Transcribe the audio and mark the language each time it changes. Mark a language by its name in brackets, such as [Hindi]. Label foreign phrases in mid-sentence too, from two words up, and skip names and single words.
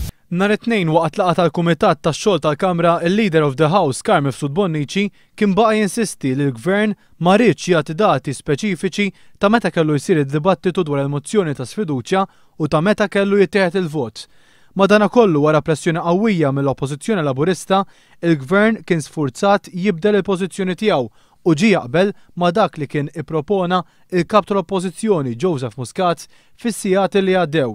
[Maltese] Nhar it-tnejn waqt laqgħa tal-Kumitat tax-Xogħol tal-Kamra, il- [English] Leader of the House [Maltese] Carmen Mifsud Bonnici kien baqa' jinsisti li l-Gvern ma rridx jagħti dati speċifiċi ta' meta kellu jsir id-dibattitu dwar il-mozzjoni ta' sfiduċja u ta' meta kellu jittieħed il-vot. Madankollu wara pressjoni qawwija mill-Oppożizzjoni Laburista, il-Gvern kien sfurzat jibdel il-pożizzjoni tiegħu u ġie jaqbel ma' dak li kien ippropona il-kap tal-Oppożizzjoni Joseph Muscat fis-sigħat li għaddew.